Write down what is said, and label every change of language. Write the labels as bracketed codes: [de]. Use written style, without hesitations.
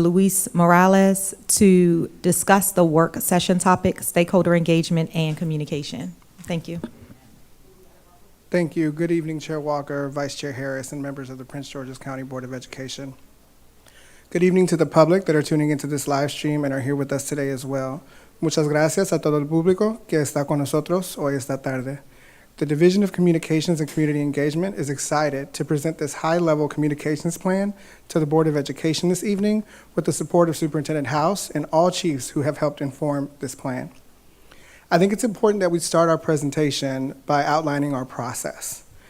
[en] Luis Morales, to discuss the work session topic, stakeholder engagement and communication. Thank you. Thank you. Good evening, Chair Walker, Vice Chair Harris, and members of the Prince George's County Board of Education. Good evening to the public that are tuning into this live stream and are here with us today as well. [es] Muchas gracias a todo el público que está con nosotros hoy esta tarde. [en] The Division of Communications and Community Engagement is excited to present this high-level communications plan to the Board of Education this evening with the support of Superintendent House and all chiefs who have helped inform this plan. I think it's important that we start our presentation by outlining our process.